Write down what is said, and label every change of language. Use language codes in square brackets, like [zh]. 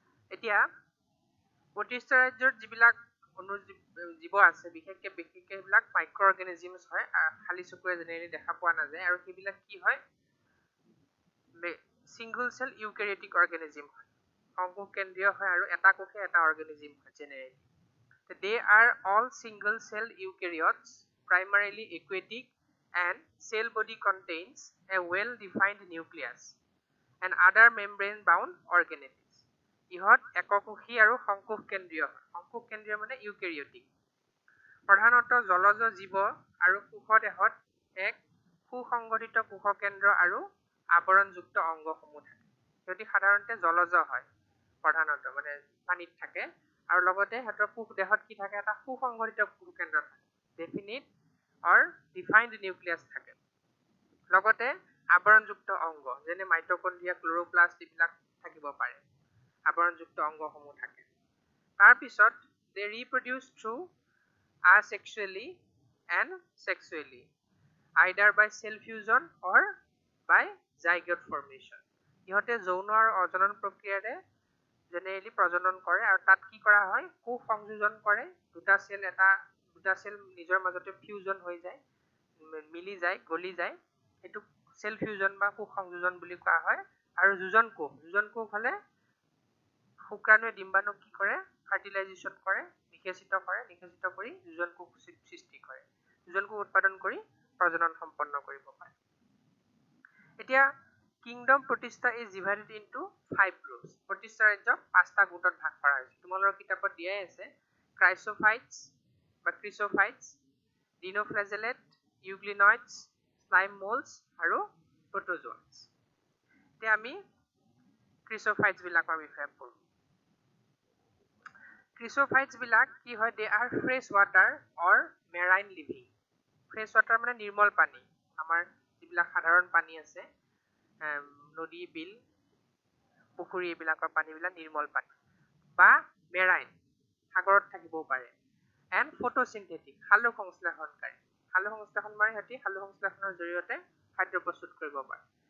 [as] এতিয়া 25টা ৰাজ্যৰ যিবিলাক জীৱ আছে, বিশেষকে সেইবিলাক মাইক্ৰ অৰ্গেনিজমছ হয়, খালী চকুৰে জেনেৰেলি দেখা পোৱা নাযায়, আৰু সেইবিলাক কি হয়, সিংগল সেল ইউকেৰিয়টিক অৰ্গেনিজম হয়, সংকোষ কেন্দ্ৰীয় হয়, আৰু এটা কোষে এটা অৰ্গেনিজম হয় generally. [en] They are all single cell eukaryotes, primarily aquatic, and cell body contains a well defined nucleus and other membrane bound organelles. [as] ইহত এককোষী আৰু সংকোষ কেন্দ্ৰীয় হয়। সংকোষ কেন্দ্ৰীয় মানে ইউকেৰিয়টিক। প্ৰধানতঃ জলজ জীৱ আৰু কোষদেহত এক সুসংগঠিত কোষকেন্দ্ৰ আৰু আৱৰণযুক্ত অংগসমূহ থাকে। সিহঁতি সাধাৰণতে জলজ হয়, প্ৰধানতঃ মানে পানীত থাকে, আৰু লগতে সিহঁতৰ কোষদেহত কি থাকে, এটা সুসংগঠিত কোষকেন্দ্ৰ থাকে, [en] definite or defined nucleus [as] থাকে। লগতে আৱৰণযুক্ত অংগ যেনে মাইটকণ্ড্ৰিয়া, ক্লৰোপ্লাষ্ট এইবিলাক থাকিব পাৰে, আৱৰণযুক্ত অংগসমূহ থাকে। তাৰপিছত [en] they reproduce through asexually and sexually, either by cell fusion or by zygote formation. [as] ইহঁতে যৌন আৰু অজনন প্ৰক্ৰিয়াৰে জেনেৰেলি প্ৰজনন কৰে, আৰু তাত কি কৰা হয়, কোষ সংযোজন কৰে, দুটা সেল নিজৰ মাজতে ফিউজন হৈ যায়, মিলি যায়, গলি যায়, সেইটো সেল ফিউজন বা কোষ সংযোজন বুলি কোৱা হয়। আৰু যোজন কোষ হলে শুক্ৰাণুৱে ডিম্বাণুক কি কৰে, ফাৰ্টিলাইজেশ্যন কৰে, নিষেচিত কৰি যোজন কোষ সৃষ্টি কৰে, যোজন কোষ উৎপাদন কৰি প্ৰজনন সম্পন্ন কৰিব পাৰে। এতিয়া কিংডম প্ৰতিষ্ঠা [en] is divided into 5 groups. [as] প্ৰতিষ্ঠা ৰাজ্যক 5টা গোটত ভাগ কৰা হৈছে। তোমালোকৰ কিতাপত দিয়াই আছে, ক্ৰাইচোফাইটছ বা ক্ৰিচোফাইটছ, ডিনোফ্লেজেলেট, ইউগ্লিনইডছ, স্লাইম মোল্ডছ আৰু প্ৰটোজোৱাছ। এতিয়া আমি ক্ৰিচোফাইটছ বিলাকৰ বিষয়ে পঢ়ো। ক্ৰিচোফাইটছ বিলাক কি হয়, [en] they are fresh water or marine living. [as] Fresh water মানে নিৰ্মল পানী, আমাৰ যিবিলাক সাধাৰণ পানী আছে, নদী, বিল, পুখুৰী, এইবিলাকৰ পানীবিলাক নিৰ্মল পানী, বা মেৰাইন, সাগৰত থাকিবও পাৰে। এণ্ড ফটোচিন্থেটিক, সালোক সংশ্লেষণকাৰী, সালোক সংশ্লেষণ মানে সিহঁতি সালোক সংশ্লেষণৰ জৰিয়তে খাদ্য প্ৰস্তুত কৰিব পাৰে।